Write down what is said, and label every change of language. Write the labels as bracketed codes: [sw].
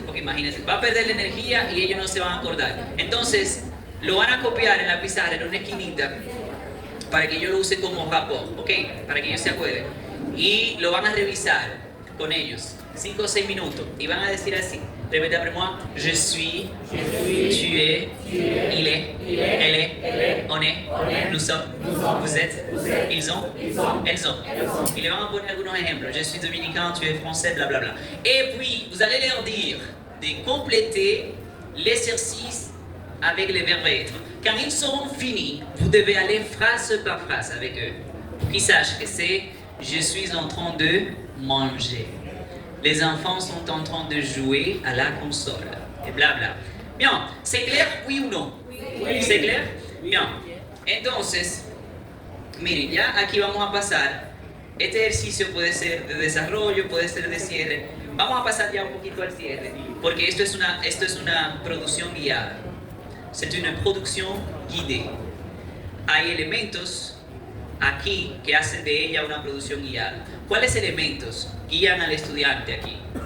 [es] Porque imagínense, va a perder la energía y ellos no se van a acordar. Entonces, lo van a copiar en la pizarra, en una esquinita, para que yo lo use como rapport, ¿ok? Para que ellos se acuerden. Y lo van a revisar con ellos, 5 o 6 minutos, y van a decir así. [fr] Répétez après moi. Je suis, tu es, il est, elle est, on est, nous sommes, vous êtes, ils ont, elles ont. [es] Y le van a poner algunos ejemplos. [fr] Je suis dominicain, tu es français, blablabla. Bla, bla. Et puis, vous allez leur dire de compléter l'exercice avec les verbes être. Quand ils seront finis, vous devez aller phrase par phrase avec eux. Pour qu'ils sachent que c'est « je suis en train de manger ». Les enfants sont en train de jouer à la console. Et blabla. Bien, c'est clair, oui ou non? Oui. C'est clair? [es] Bien, entonces, miren, ya aquí vamos a pasar. Este ejercicio puede ser de desarrollo, puede ser de cierre. Vamos a pasar ya un poquito al cierre, porque esto es una producción guiada. [fr] C'est une production guidée. [es] Hay elementos aquí que hacen de ella una producción guiada. ¿Cuáles elementos guían al estudiante aquí?